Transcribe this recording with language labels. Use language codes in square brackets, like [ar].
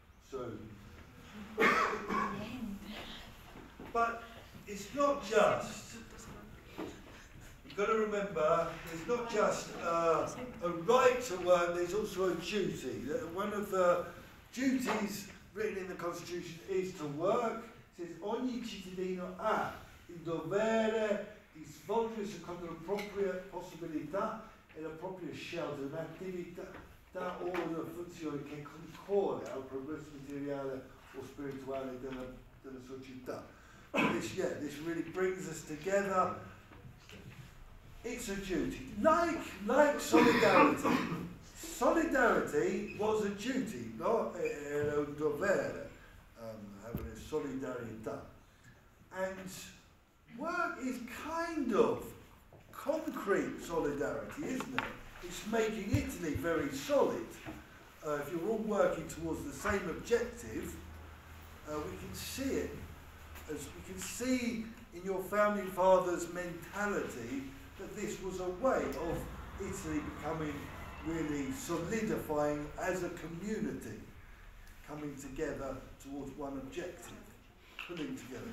[en] So, but it's not just, you've got to remember, it's not just a right to work, there's also a duty. One of the duties written in the Constitution is to work. It says, [it] ogni cittadino ha il dovere di svolgere secondo la propria possibilità e la propria scelta un'attività o una funzione che concorre al progresso materiale o spirituale della società. [en] This really brings us together. It's a duty, like solidarity. Solidarity was a duty, no? [it] Era un dovere, [en] having a [it] solidarietà. [en] And work is kind of concrete solidarity, isn't it? It's making Italy very solid. If you're all working towards the same objective, we can see it. As we can see in your founding fathers' mentality that this was a way of Italy becoming really solidifying as a community, coming together towards one objective, pulling together.